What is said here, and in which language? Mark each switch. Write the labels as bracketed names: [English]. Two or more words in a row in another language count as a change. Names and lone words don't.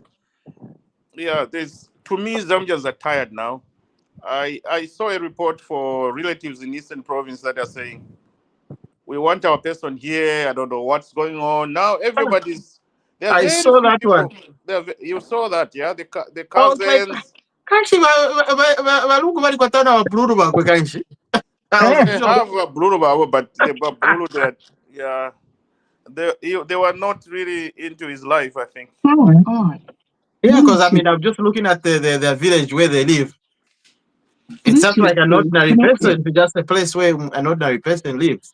[English] Yeah, to me, Zambians are tired now. I saw a report for relatives in Eastern Province that are saying, we want our person here. I don't know what's going on. Now everybody's There are I very saw few that one. people. You saw that, yeah? The I was like, cousins. [Bemba] kanshi balungu bali kwatana wa bruru bakwe kanshi. [English] I was They shocked. have a Bruno, but the Bruno that, yeah, they were not really into his life, I think. Yeah, because I mean, I'm just looking at the village where they live. It sounds like an ordinary person to just a place where an ordinary person lives.